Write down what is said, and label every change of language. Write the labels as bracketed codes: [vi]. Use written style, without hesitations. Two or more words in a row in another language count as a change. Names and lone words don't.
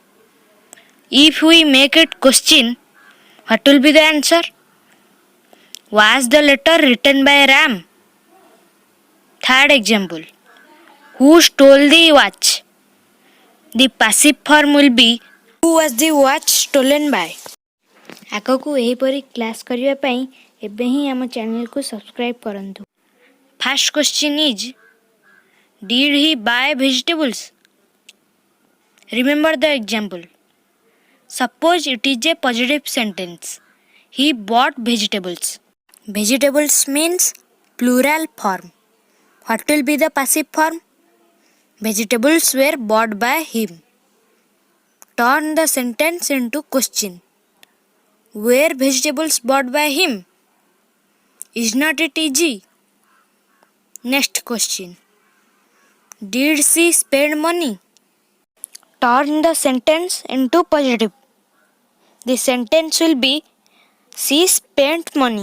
[en] If we make it question, what will be the answer? Was the letter written by Ram? Third example. Who stole the watch? The passive form will be, who was the watch stolen by? [or] ଆଗକୁ ଏହିପରି କ୍ଲାସ୍ କରିବା ପାଇଁ ଏବେ ହିଁ ଆମ ଚ୍ୟାନେଲକୁ ସବସ୍କ୍ରାଇବ୍ କରନ୍ତୁ. [en] First question is, did he buy vegetables? Remember the example. Suppose it is a positive sentence. He bought vegetables. Vegetables means plural form. What will be the passive form? Vegetables were bought by him. Turn the sentence into question. Were vegetables bought by him? Is not it easy? Next question. Did she spend money? Turn the sentence into positive. The sentence will be, she spent money.